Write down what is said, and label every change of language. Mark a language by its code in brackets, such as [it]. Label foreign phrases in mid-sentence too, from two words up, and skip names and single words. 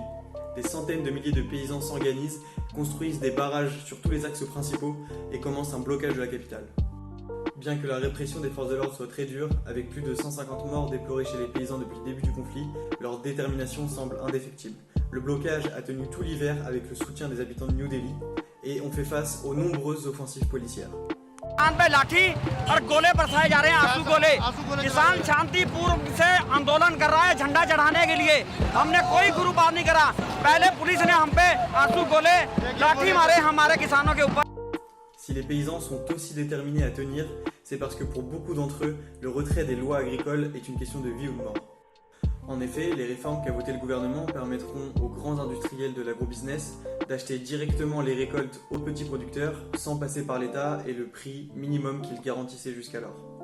[fr] Des centaines de milliers de paysans s'organisent, construisent des barrages sur tous les axes principaux et commencent un blocage de la capitale. Bien que la répression des forces de l'ordre soit très dure, avec plus de 150 morts déplorés chez les paysans depuis le début du conflit, leur détermination semble indéfectible. Le blocage a tenu tout l'hiver avec le soutien des habitants de New Delhi et on fait face aux nombreuses offensives policières. [hi] पे लाठी और गोले बरसाए जा रहे हैं, आंसू गोले। किसान शांतिपूर्वक से आंदोलन कर रहा है झंडा चढ़ाने के लिए। हमने कोई गुरुबार नहीं करा। पहले पुलिस ने हम पे आंसू गोले लाठी मारे हमारे किसानों के ऊपर। [fr] Si les paysans sont aussi déterminés à tenir, c'est parce que pour beaucoup d'entre eux, le retrait des lois agricoles est une question de vie ou de mort. En effet, les réformes qu'a votées le gouvernement permettront aux grands industriels de l'agrobusiness d'acheter directement les récoltes aux petits producteurs sans passer par l'État et le prix minimum qu'ils garantissaient jusqu'alors.